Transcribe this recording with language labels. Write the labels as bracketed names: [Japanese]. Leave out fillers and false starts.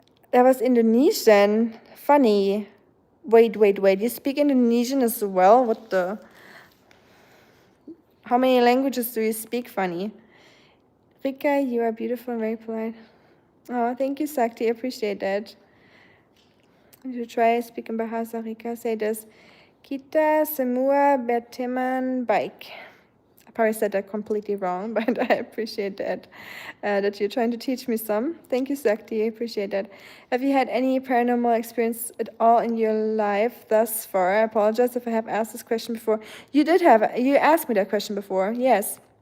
[English] That was Indonesian. Funny. Wait. You speak Indonesian as well? What the? How many languages do you speak, Funny? Rika, you are beautiful and very polite. Oh, thank you, Sakti. I appreciate that. You should try speaking Bahasa, Rika. Say this. [Indonesian] Kita semua berteman baik. [English] I probably said that completely wrong, but I appreciate that you're trying to teach me some. Thank you, Sakti. I appreciate that. Have you had any paranormal experience at all in your life thus far? I apologize if I have asked this question before. You asked me that question before, yes.